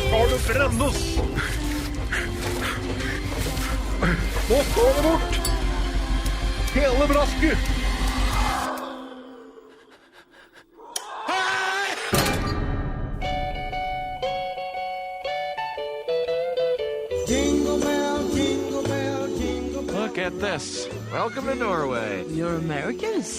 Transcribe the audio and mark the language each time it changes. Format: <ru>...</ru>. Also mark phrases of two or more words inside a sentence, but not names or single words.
<no>det brennes! Nå står det bort! Hele brasket!</no> <en>Look at this. Welcome to Norway. You're Americans?</en>